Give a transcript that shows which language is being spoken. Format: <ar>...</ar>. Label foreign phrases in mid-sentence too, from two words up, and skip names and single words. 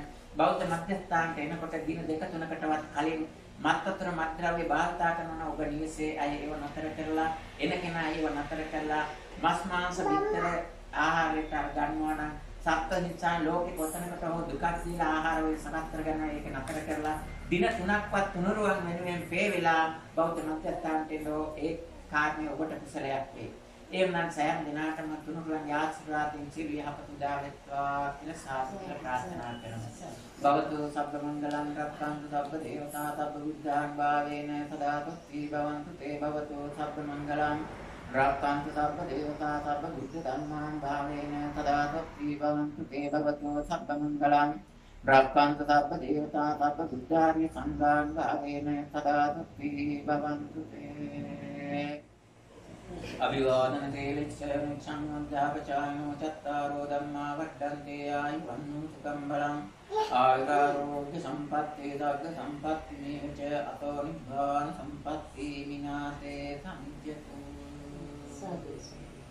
<si>බෞද්ධ මධ්‍යස්ථානට එනකොට දින දෙක තුනකටවත් කලින් මත්වතුර මත්ද්‍රව්‍ය භාවිතා කරනවා ඔබ නිවසේ අය ඒව නතර කරලා එන කෙනා ඒව නතර කරලා මස් මාංශ විතර ආහාරයට ගන්නවා නම් සත්ත්ව නිසා ලෝකේ කොතනකට හෝ දුකක් දීලා ආහාර වලින් සකස් කරගන්න ඒක නතර කරලා දින 3ක්වත් තුනුරුවන් වෙනුවෙන් පේ වෙලා බෞද්ධ මධ්‍යස්ථානට එනෝ ඒ කාර්යය ඔබට කුසලයක් වේ. එවනම් සෑම දිනකටම තුනුරුවන් ආශිර්වාදයෙන් සිල් යහපත උදා වෙත්වා කියලා සාදුල ප්‍රාර්ථනා කරනවා.</si> <pi>භවතු සබ්බ මංගලං රක්ඛන්තු සබ්බ දේවතා සබ්බ බුද්ධාන් භාවේන සදාතොත්ති භවන්තු තේ භවතු සබ්බ මංගලං රක්ඛන්තු සබ්බ දේවතා සබ්බ බුද්ධ ධම්මාන් භාවේන සදාතොත්ති භවන්තු තේ භවතු සබ්බ මංගලං රක්ඛන්තු සබ්බ දේවතා සබ්බ බුද්ධාර්ය සංඝාන් භාවේන සදාතොත්ති භවන්තු තේ අභිවාදන තේලච්ඡන සංවද්දාපචායෝ චත්තාරෝ ධම්මා වඩ්ඩන්තේ ආයුවන්නෝ සුඛං බලං ආයුරෝග්‍ය සම්පත්ති දග්ග සම්පත්ති මේච අතෝ නිබ්බාන සම්පත්ති මිනාතේ සංජ්ජතු සදේශ</pi>